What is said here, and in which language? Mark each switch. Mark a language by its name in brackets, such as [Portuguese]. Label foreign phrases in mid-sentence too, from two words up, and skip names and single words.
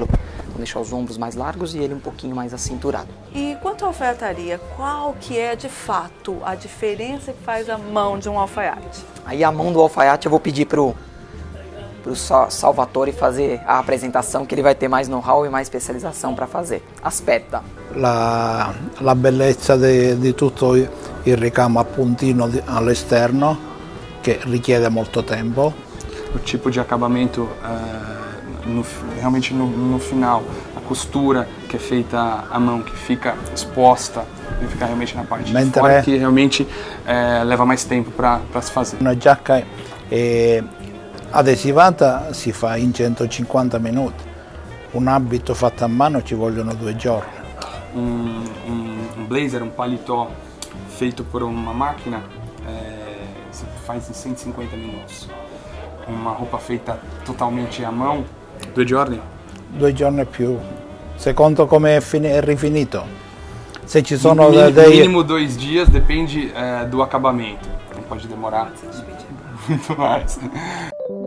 [Portuguese] Vou deixar os ombros mais largos e ele um pouquinho mais acinturado. E quanto à alfaiataria, qual que é de fato a diferença que faz a mão de um alfaiate? Aí a mão do alfaiate eu vou pedir pro Salvatore fazer a apresentação, que ele vai ter mais know-how e mais especialização para fazer. [Italian] Aspetta. La bellezza di tutto il ricamo a puntino all'esterno, che richiede molto tempo. [Portuguese] O tipo de acabamento, realmente no final, a costura que é feita à mão, que fica exposta, que fica realmente na parte de fora, que realmente leva mais tempo para se fazer. [Italian] Una giacca Adesivata si fa in 150 minuti, un abito fatto a mano ci vogliono 2 giorni. [Portuguese] Um blazer, um paletó feito por uma máquina se faz em 150 minutos. Uma roupa feita totalmente à mão, 2 giorni? [Italian] 2 giorni e più, secondo come è rifinito. Se ci sono No dei... [Portuguese] mínimo 2 dias, depende do acabamento. Não pode demorar muito mais.